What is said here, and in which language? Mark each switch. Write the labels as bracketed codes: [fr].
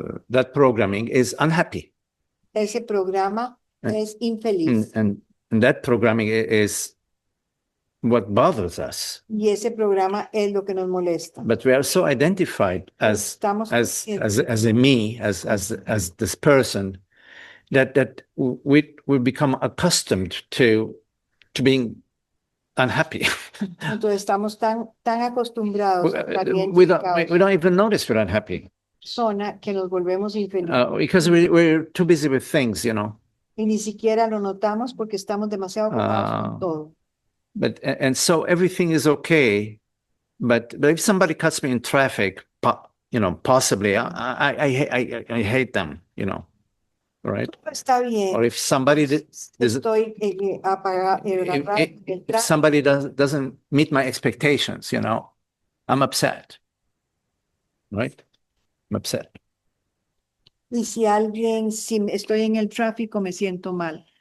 [en] that programming is unhappy. [es] programa es infeliz. [en] And that programming is what bothers us. [es] Y ese programa es lo que nos molesta. [en] But we are so identified as [es] Estamos [en] a me, as this person, that we become accustomed to being unhappy. [es] Entonces estamos tan acostumbrados a estar [en] we don't even notice we're unhappy [es] persona que nos volvemos infelices. [en] because we're too busy with things, [es] Y ni siquiera lo notamos porque estamos demasiado ocupados con todo. [en] But and so everything is okay, but if somebody cuts me in traffic, possibly I hate them, right? [es] Todo está bien. [en] Or if somebody [es] Estoy [en] if somebody doesn't meet my expectations, I'm upset, right? I'm upset. [es] Y si estoy en el tráfico, me siento mal.